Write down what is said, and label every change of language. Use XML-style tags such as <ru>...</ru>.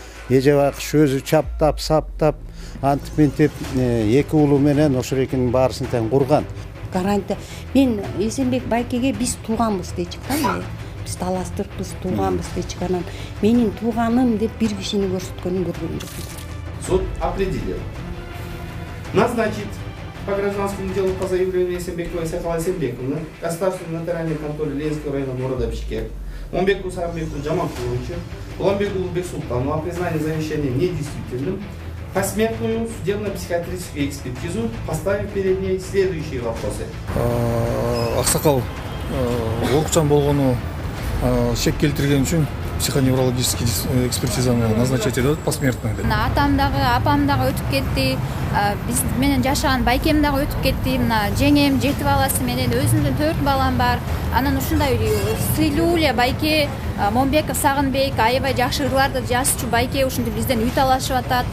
<ky>Эже бакыш өзү чаптап, саптап, антип ментип эки уулу менен ошол экинин баарысын тең курган. Гарантия. Мен Эсенбек байкеге биз тууганбыз деп чыккан. Биз талаштырыппыз, тууганбыз деп чыккан. Менин тууганым деп бир кишини көрсөткөнүн көргөн жокмун.</ky> <ru>Суд определил назначить по гражданскому делу по заявлению Эсенбековой Сайкала Эсенбековны государственной нотариальной конторы Ленинского района города Бишкек Момбеку Сагынбеку Жаманкуловичу Уланбеку Бексултану о признании завещания недействительным посмертную судебно-психиатрическую экспертизу, поставив перед ней следующие вопросы.</ru> <ky>Аксакал оорукчан болгону шек келтирген үчүн психоневрологический экспертизаны назначать этип посмертный деп. Атам дагы, апам дагы өтүп кетти. Биз менен жашаган байкем дагы өтүп кетти. Мына жеңем 7 баласы менен өзүмдүн 4 балам бар. Анан ушундай сыйлуу эле байке Момбеков Сагынбек аябай жакшы ырларды жазчу байке ушинтип бизден үй талашып атат.</ky>